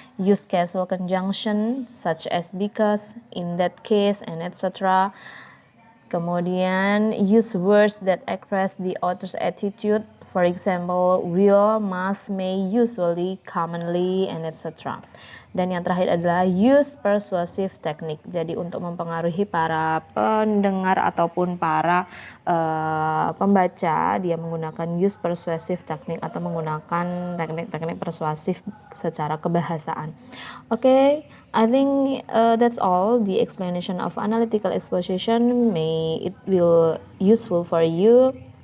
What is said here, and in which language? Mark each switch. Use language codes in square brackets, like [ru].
[en] Use causal conjunction such as because, in that case, and etc. Kemudian use words that express the author's attitude, for example, will, must, may, usually, commonly, and etc. [id] Dan yang terakhir adalah [en] use persuasive technique. [id] Jadi untuk mempengaruhi para pendengar ataupun para pembaca, dia menggunakan [en] use persuasive technique [id] atau menggunakan teknik-teknik persuasif secara kebahasaan. [en] Okay, I think that's all the explanation of analytical exposition. May it will useful for you.